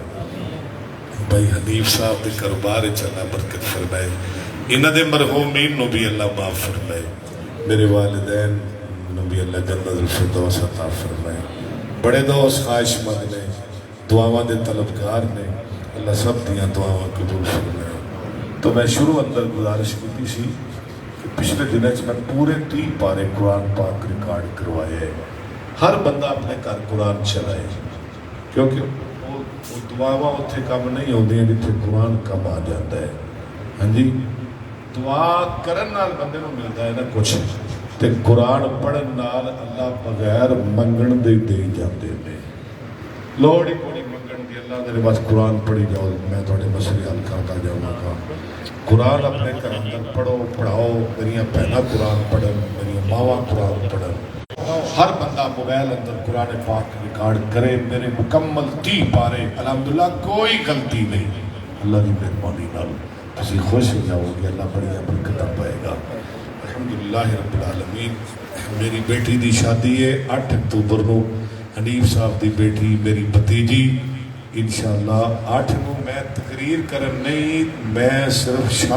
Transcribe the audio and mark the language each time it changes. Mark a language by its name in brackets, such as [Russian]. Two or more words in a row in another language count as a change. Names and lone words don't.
[Punjabi] بھائی حنیف صاحب دے کاروبار وچ اللہ برکت فرمائے. انہوں دے مرحومین نو بھی اللہ معاف فرمائے. میرے والدین نو بھی اللہ جنت الفردوس عطا فرمائے. بڑے دوست خواہش مند نے، دعاواں دے طلبگار نے. اللہ سب دیاں دعاواں قبول فرمائے. [Urdu] تو میں شروع اندر گزارش کی سی کہ پچھلے دنوں میں پورے 3 پارے قرآن پاک ریکارڈ کروائے ہیں. [Punjabi] ہر بندہ اپنے گھر قرآن چلائے، کیونکہ وہ دعاواں اتھے کم نہیں ہوندی ہیں جتھے قرآن کم آ جاتا ہے. ہاں جی، دعا کرن نال بندے نوں ملدا ہے نا کچھ، تے قرآن پڑھن نال اللہ بغیر منگن دے جاندے نے. لوڑ ہی کوئی منگن دی، اللہ دے بس قرآن پڑھی جاؤ، میں تہاڈے مسئلے حل کردا جاواں گا. قرآن اپنے گھر اندر پڑھو، پڑھاؤ. میریاں بہناں قرآن پڑھن، میریاں ماواں قرآن پڑھن. ہر بندہ موبائل اندر قرآن پاک ریکارڈ کرے. میرے مکمل 30 پارے الحمدللہ کوئی غلطی نہیں. اللہ کی مہربانی نال تسی خوش ہو جاؤ گے. اللہ بڑی برکتاں پائے گا. [Arabic] الحمدللہ رب العالمین. [Punjabi] میری بیٹی دی شادی ہے 8 اکتوبر نو. حنیف صاحب دی بیٹی میری بھتیجی انشاءاللہ 8 نو. میں تقریر کرن نہیں, میں صرف